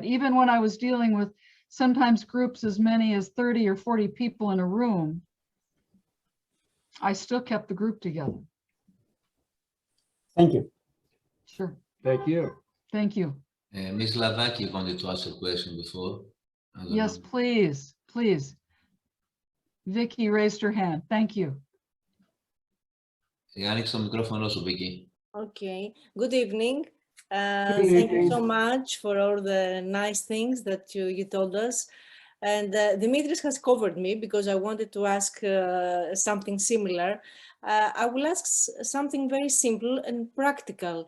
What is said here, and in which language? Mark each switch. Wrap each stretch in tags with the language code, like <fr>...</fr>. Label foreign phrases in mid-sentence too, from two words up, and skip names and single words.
<en>Even when I was dealing with sometimes groups as many as 30 or 40 people in a room, I still kept the group together. Thank you. Sure. Thank you. Thank you. Ms. Lavaki wanted to ask a question before. Yes, please, please. Vicky raised her hand. Thank you.</en> <el>Άνοιξε το μικρόφωνο σου, Vicky.</el> <en>Okay. Good evening. Good Thank you evening. so much for all the nice things that you told us. And Dimitris has covered me because I wanted to ask something similar. I will ask something very simple and practical.</en>